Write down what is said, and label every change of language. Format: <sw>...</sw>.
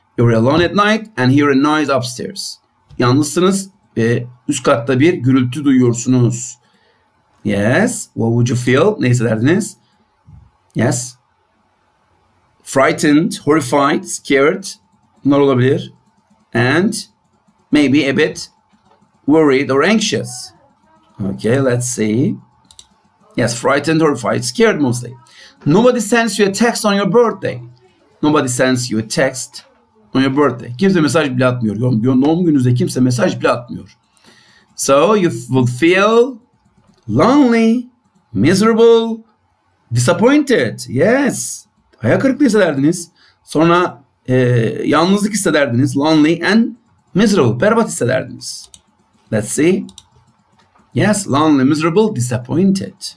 <en>You're alone at night and hear a noise upstairs.</en> <tr>Yalnızsınız ve üst katta bir gürültü duyuyorsunuz.</tr> <en>Yes, what would you feel?</en> <tr>Ne hissederdiniz?</tr> <en>Yes. Frightened, horrified, scared.</en> <tr>Bunlar olabilir.</tr> <en>And maybe a bit worried or anxious. Okay, let's see. Yes, frightened, horrified, scared mostly. Nobody sends you a text on your birthday. Nobody sends you a text on your birthday.</en> <tr>Kimse mesaj bile atmıyor. Doğum gününüzde kimse mesaj bile atmıyor.</tr> <en>So you will feel lonely, miserable, disappointed. Yes.</en> <tr>Hayal kırıklığı hissederdiniz. Sonra yalnızlık hissederdiniz.</tr> <en>Lonely and miserable.</en> <tr>Berbat hissederdiniz.</tr> <en>Let's see. Yes, lonely, miserable, disappointed.</en>